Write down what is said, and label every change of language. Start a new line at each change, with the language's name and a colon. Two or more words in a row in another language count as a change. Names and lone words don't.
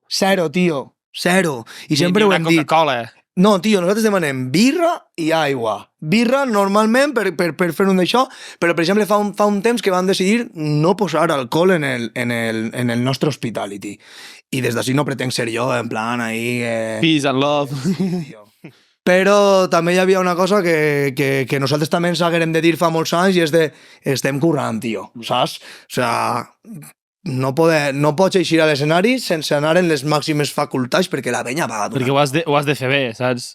Catalan: Zero, tio. Zero. I sempre ho hem dit. Coca-Cola. No, tio, nosaltres demanem birra i aigua. Birra, normalment, per fer un d'això, però, per exemple, fa un temps que vam decidir no posar alcohol en el nostre hospitality. I des d'ací no pretenc ser jo, en plan, ahí...
English: Peace and love.
Catalan: Però també hi havia una cosa que nosaltres també ens haguérem de dir fa molts anys i és de estem currant, tio, saps? O sigui, no pots eixir a l'escenari sense anar en les màximes facultats perquè la penya va... Perquè ho has de fer bé, saps?